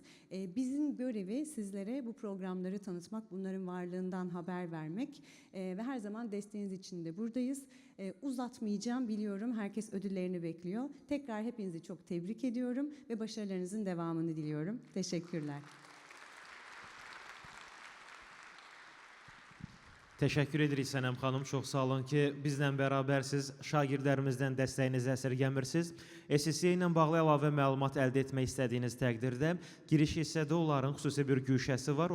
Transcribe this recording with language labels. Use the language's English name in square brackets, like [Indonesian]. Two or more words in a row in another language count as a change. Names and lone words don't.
[Turkish] Bizim görevi sizlere bu programları tanıtmak, bunların varlığından haber vermek ve her zaman desteğiniz için de buradayız. Uzatmayacağım, biliyorum herkes ödüllerini bekliyor. Tekrar hepinizi çok tebrik ediyorum ve başarılarınızın devamını diliyorum. Teşekkürler. [Azerbaijani] Təşəkkür edirik Sənəm xanım, çox sağ olun ki, bizlə bərabərsiz, şagirdlərimizdən dəstəyinizi əsirgəmirsiniz. SSC ilə bağlı əlavə məlumat əldə etmək istədiyiniz təqdirdə giriş hissədə onların xüsusi bir güşəsi var.